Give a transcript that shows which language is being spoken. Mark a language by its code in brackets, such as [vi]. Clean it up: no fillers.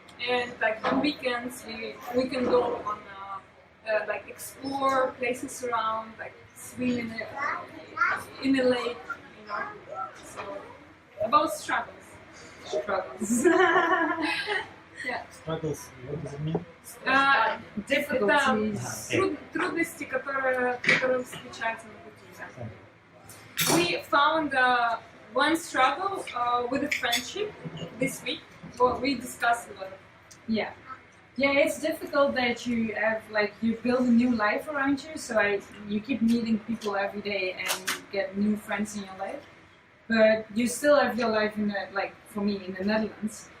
[en] And like on weekends, we can go on like explore places around, like swim in a lake, you know. So about struggles. Yeah. Struggles, what does it mean? Difficulties. [ru] Трудности, которые встречаются на пути. [en] We found one struggle with a friendship this week. Well, we discussed a lot. Yeah. Yeah, it's difficult that you have like you build a new life around you. So you keep meeting people every day and you get new friends in your life, but you still have your life in the, like for me in the Netherlands.